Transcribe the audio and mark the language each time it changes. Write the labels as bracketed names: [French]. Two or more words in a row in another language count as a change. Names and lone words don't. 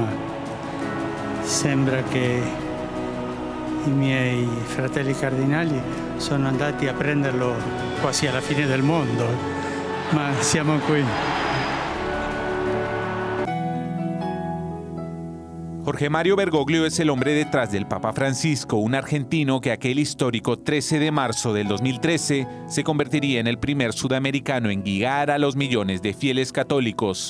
[Italian] Sembra che i miei fratelli cardinali sono andati a prenderlo quasi alla fine del mondo, ma siamo qui. [Spanish] Jorge Mario Bergoglio es el hombre detrás del Papa Francisco, un argentino que aquel histórico 13 de marzo del 2013 se convertiría en el primer sudamericano en guiar a los millones de fieles católicos.